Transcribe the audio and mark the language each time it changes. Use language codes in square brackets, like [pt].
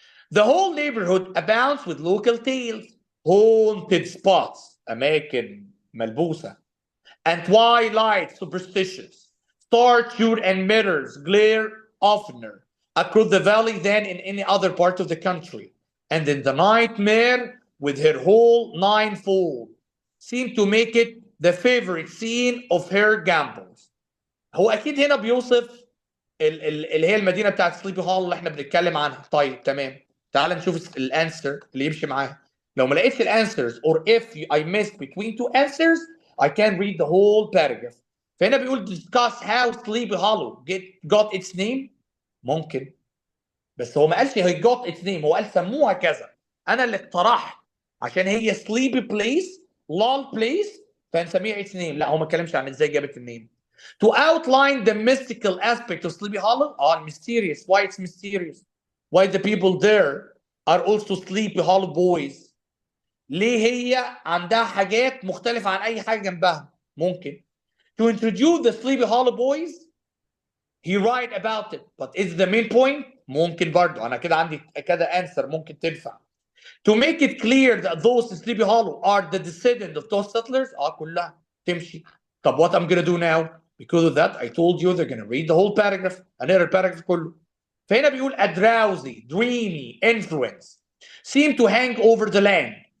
[en] The whole neighborhood abounds with local tales, haunted spots, [ar] أماكن ملبوسة, [en] and twilight superstitious. Star-tuned and mirrors glare oftener across the valley than in any other part of the country. And in the nightmare, with her whole ninefold, seemed to make it the favorite scene of her gambols. [ar] هو أكيد هنا بيوصف اللي هي المدينة بتاعت سليبي هول اللي احنا بنتكلم عنها. طيب تمام. تعال نشوف الانسر اللي يمشي معاها. لو ما لقيتش الانسرز [en] or if I missed between two answers I can read the whole paragraph. [ar] فهنا بيقول [en] discuss how Sleepy Hollow got its name. [ar] ممكن بس هو ما قالش [en] he got its name، [ar] هو قال سموها كذا. انا اللي اقترحت عشان هي [en] sleepy place lull place [ar] فنسميها its name. لا هو ما اتكلمش عن ازاي جابت النيم. [en] To outline the mystical aspect of Sleepy Hollow. Mysterious. Why it's mysterious? Why the people there are also Sleepy Hollow boys? [ar] ليه هي عندها حاجات مختلفة عن أي حاجة جنبها؟ ممكن. [en] To introduce the Sleepy Hollow boys, he write about it. But is the main point? [ar] ممكن برضه. أنا كده عندي كده answer ممكن تنفع. [en] To make it clear that those in Sleepy Hollow are the descendants of those settlers. [ar] كلها تمشي. طب [en] what I'm gonna do now? Because of that I told you they're gonna read the whole paragraph. [ar] هنقرا الباراجراف كله. [en] فهنا بيقول a drowsy, dreamy influence seemed to hang over the land